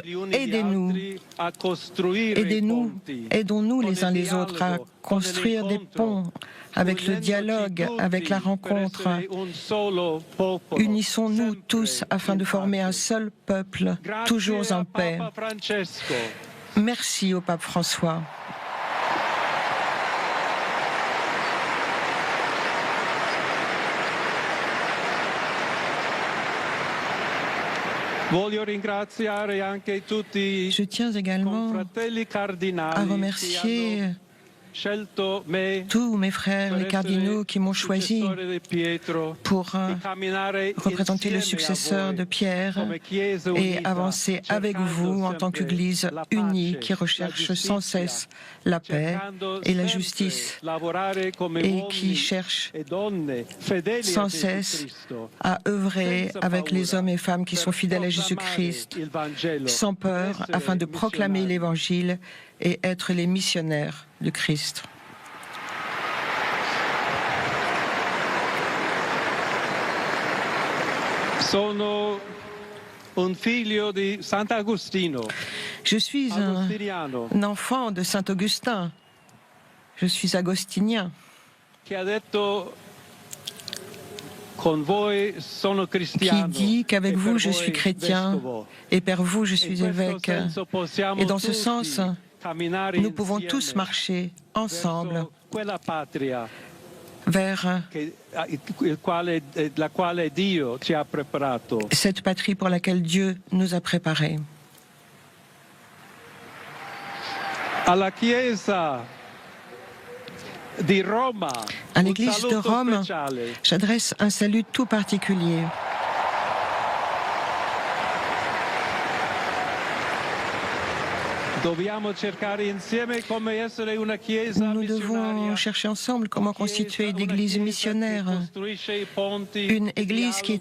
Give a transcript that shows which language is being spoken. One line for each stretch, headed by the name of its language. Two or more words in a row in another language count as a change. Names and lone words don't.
Italian: gli uni gli
French: aidez-nous,
Italian: altri, a costruire i
French: aidez-nous,
Italian: ponti.
French: aidons-nous
Italian: con
French: les
Italian: il
French: uns les autres à
Italian: dialogo,
French: construire
Italian: con
French: des
Italian: l'incontro,
French: ponts avec le
Italian: unendoci
French: dialogue,
Italian: tutti
French: avec la
Italian: per
French: rencontre.
Italian: essere un solo popolo,
French: Unissons-nous
Italian: sempre
French: tous afin de
Italian: in
French: former un
Italian: pace.
French: seul peuple,
Italian: Grazie
French: toujours en
Italian: a
French: paix.
Italian: Papa Francesco.
French: Merci au pape François.
Italian: Voglio ringraziare anche tutti
French: Je tiens
Italian: i
French: également
Italian: confratelli
French: à
Italian: cardinali che
French: remercier
Italian: hanno scelto me
French: tous mes frères,
Italian: per
French: les cardinaux qui m'ont
Italian: essere
French: choisi
Italian: successore di Pietro,
French: pour
Italian: di camminare
French: représenter le
Italian: insieme a
French: successeur
Italian: voi
French: de Pierre
Italian: come Chiesa
French: et
Italian: unita,
French: avancer avec
Italian: cercando
French: vous en tant
Italian: sempre
French: qu'Église
Italian: la
French: unie
Italian: pace,
French: qui
Italian: la
French: recherche
Italian: giustizia,
French: sans cesse la paix
Italian: cercando
French: et la
Italian: sempre
French: justice
Italian: lavorare come
French: et
Italian: uomini
French: qui cherche
Italian: e donne fedeli a
French: sans
Italian: Gesù
French: cesse
Italian: Cristo,
French: à œuvrer
Italian: senza
French: avec les
Italian: paura,
French: hommes et femmes qui sont
Italian: per
French: fidèles à
Italian: proclamare
French: Jésus-Christ,
Italian: il Vangelo,
French: sans peur,
Italian: essere
French: afin de proclamer
Italian: missionari.
French: l'Évangile et être les missionnaires de Christ.
Italian: Sono un figlio di Sant'Agostino,
French: Je suis
Italian: agostiniano,
French: un enfant de Saint-Augustin. Je suis agostinien,
Italian: che ha detto con voi sono
French: qui
Italian: cristiano
French: dit qu'avec
Italian: e per
French: vous je
Italian: voi
French: suis chrétien
Italian: vescovo.
French: et per vous je
Italian: In
French: suis
Italian: questo
French: évêque.
Italian: senso possiamo
French: Et dans ce
Italian: tutti
French: sens,
Italian: camminare
French: nous pouvons tous
Italian: insieme
French: marcher ensemble
Italian: verso quella patria
French: vers
Italian: la quale Dio ci ha preparato.
French: cette patrie pour laquelle Dieu nous a préparés.
Italian: Alla Chiesa di Roma,
French: À l'Église de Rome, j'adresse un salut tout particulier. Nous devons chercher ensemble comment constituer une église missionnaire, une église qui